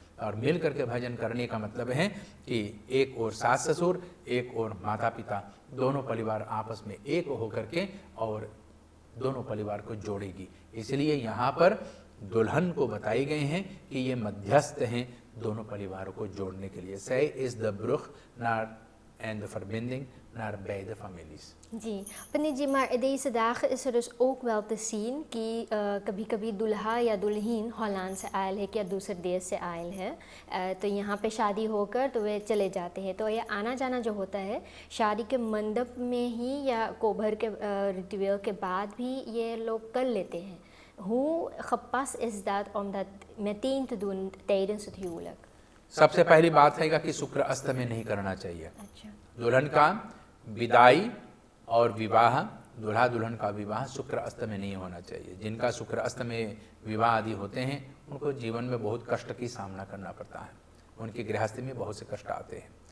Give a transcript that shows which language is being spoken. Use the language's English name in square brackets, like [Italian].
[Hindi] और मिल करके भजन करने का मतलब है कि एक और सास ससुर, एक और माता पिता, दोनों परिवार आपस में एक होकर के और दोनों परिवार को जोड़ेगी। इसलिए यहाँ पर दुल्हन को बताए गए हैं कि ये मध्यस्थ हैं दोनों परिवारों को जोड़ने के लिए। [Dutch] Zij is de brug en de verbinding naar beide families. [Hindi] Ji Pandit ji, [Dutch] maar deze dagen is er dus ook wel te zien [Hindi] कि कभी कभी दूल्हा या दुल्हन हॉलैंड से आयल है या दूसरे देश से आयल है तो यहाँ पे शादी होकर तो वे चले जाते हैं। तो ये आना जाना जो होता है शादी के मंडप में ही या कोभर के रिचुअल के बाद भी ये लोग कर लेते हैं। [Dutch] Hoe gepast is dat om dat meteen te doen tijdens het huwelijk? [Hindi] सबसे पहली बात है कि शुक्र अस्त में नहीं करना चाहिए। अच्छा। दुल्हन का विदाई और विवाह, दूल्हा दुल्हन का विवाह शुक्र अस्त में नहीं होना चाहिए। जिनका शुक्र अस्त में विवाह आदि होते हैं उनको जीवन में बहुत कष्ट की सामना करना पड़ता है, उनकी गृहस्थी में बहुत से कष्ट आते हैं।